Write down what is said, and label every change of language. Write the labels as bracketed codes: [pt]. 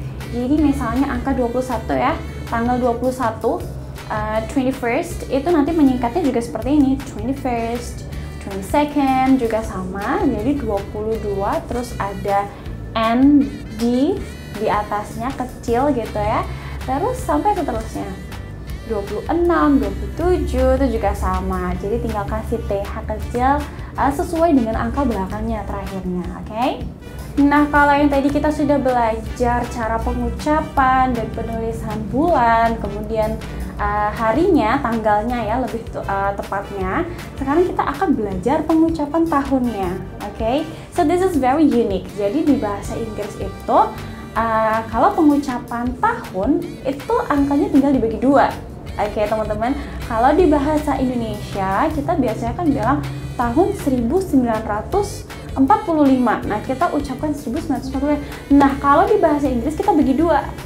[id] Jadi misalnya angka 21 ya, tanggal 21, 21st itu nanti menyingkatnya juga seperti ini, 21st, 22nd juga sama, jadi 22 terus ada N di atasnya kecil gitu ya, terus sampai seterusnya 26, 27 itu juga sama, jadi tinggal kasih TH kecil sesuai dengan angka belakangnya terakhirnya. Oke? Nah, kalau yang tadi kita sudah belajar cara pengucapan dan penulisan bulan, kemudian harinya, tanggalnya ya lebih tepatnya. Sekarang kita akan belajar pengucapan tahunnya. [en] Oke, so this is very unique. [id] Jadi di bahasa Inggris itu kalau pengucapan tahun itu angkanya tinggal dibagi 2. Oke, teman-teman. Kalau di bahasa Indonesia kita biasanya kan bilang tahun 1945. Nah, kita ucapkan 1945. Nah, kalau di bahasa Inggris kita bagi 2.